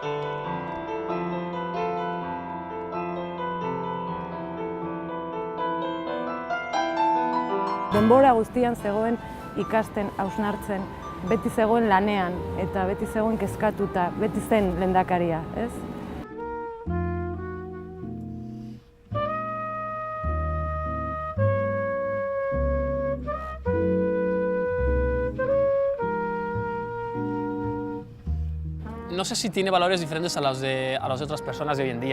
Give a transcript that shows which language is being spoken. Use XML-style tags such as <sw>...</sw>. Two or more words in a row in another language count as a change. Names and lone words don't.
<eu>Denbora guztian zegoen ikasten, hausnartzen, beti zegoen lanean eta beti zegoen kezkatuta, beti zen lehendakaria, ez?</eu> <es>No sé si tiene valores diferentes a los de otras personas de hoy en día.</es>